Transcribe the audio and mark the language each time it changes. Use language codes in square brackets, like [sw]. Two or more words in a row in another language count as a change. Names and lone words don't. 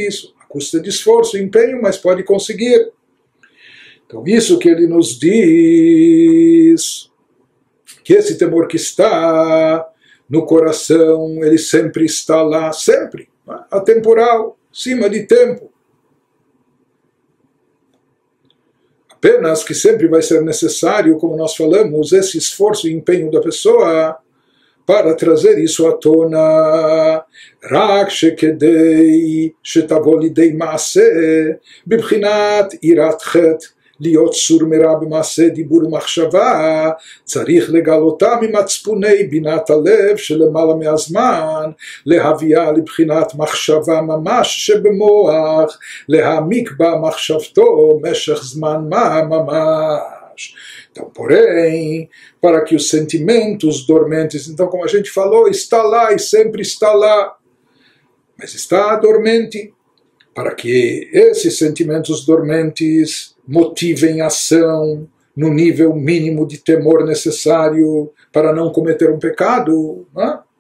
[pt] A custa de esforço, empenho, mas pode conseguir. Então isso que ele nos diz, que esse temor que está no coração, ele sempre está lá, sempre, atemporal, cima de tempo. Apenas que sempre vai ser necessário, como nós falamos, esse esforço e empenho da pessoa para trazer isso à tona. [he] רק שכדי שתבוא לידי מעשה בבחינת יראת חטא להיות סור מרע במעשה דיבור ומחשבה, צריך לגלותה ממצפוני בינת הלב שלמעלה מהזמן, להביאה לבחינת מחשבה ממש שבמוח, להעמיק בה מחשבתו משך זמן מה ממש. [pt] Então, porém, para que os sentimentos dormentes, então como a gente falou, está lá e sempre está lá, mas está dormente, para que esses sentimentos dormentes motivem ação no nível mínimo de temor necessário para não cometer um pecado, né?